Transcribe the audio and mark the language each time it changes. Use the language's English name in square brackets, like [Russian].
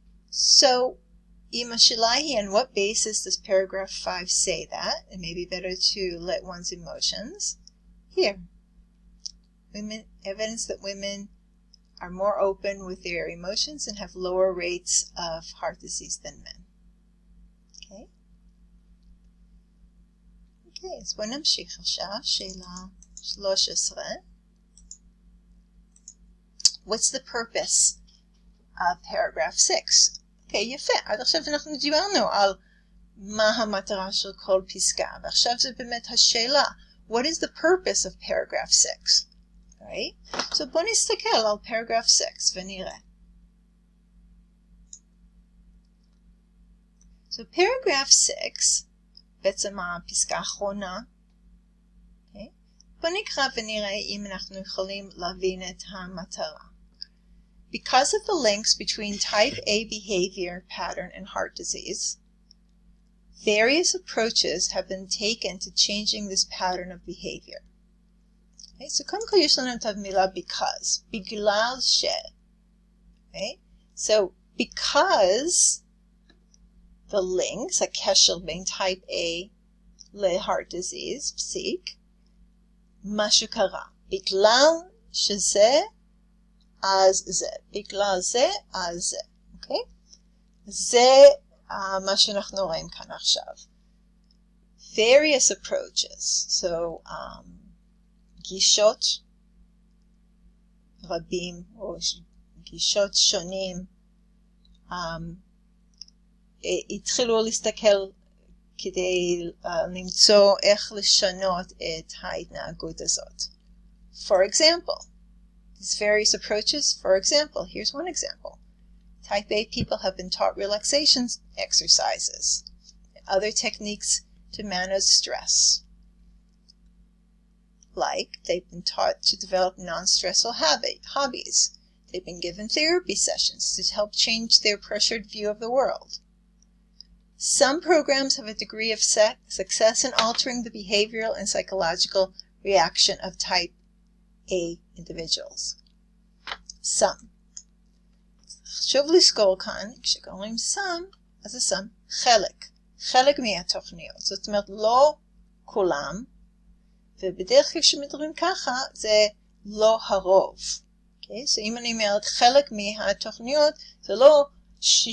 [English] So, Imashilahi, on what basis does paragraph 5 say that? It may be better to let one's emotions. Here, evidence that women are more open with their emotions and have lower rates of heart disease than men. Okay? [Hebrew] Okay, אז בואו נמשיך עכשיו, שאלה 13. [English] What's the purpose of paragraph 6? Okay, [Hebrew] יפה. עד עכשיו אנחנו דיברנו על מה המטרה של כל פסקה. ועכשיו זה באמת השאלה. [English] What is the purpose of paragraph 6? Right? [Hebrew] So בוא נסתכל על [English] paragraph 6 [Hebrew] ונראה. [English] So paragraph 6, [Hebrew] בעצם הפסקה האחרונה, okay? בוא נקרא ונראה אם אנחנו יכולים להבין את המטרה. [English] Because of the links between type A behavior pattern and heart disease, various approaches have been taken to changing this pattern of behavior. Okay, so [Hebrew] קודם כל יש לנו את המילה because, בגלל ש. [English] Okay? So because the links, [Hebrew] הקשר בין [English] type A ל-heart disease, [Hebrew] פסיק, משהו קרה. בגלל שזה, אז זה. בגלל זה, אז זה. אוקיי? זה מה שאנחנו רואים כאן עכשיו. [English] Various approaches. [Hebrew] So, גישות רבים, או גישות שונים, התחילו להסתכל כדי למצוא איך לשנות את ההתנהגות הזאת. [English] For example, these various approaches, for example, here's one example. Type A people have been taught relaxation exercises and other techniques to manage stress. Like, they've been taught to develop non-stressful hobbies. They've been given therapy sessions to help change their pressured view of the world. Some programs have a degree of success in altering the behavioral and psychological reaction of type A individuals. Some. [Hebrew] חשוב לזכור כאן, כשקוראים some, אז זה some, חלק מהתוכניות. זאת אומרת, לא כולם, ובדרך כלל כשמדברים ככה, זה לא הרוב. Okay? So אם אני אומרת חלק מהתוכניות, זה לא 60%.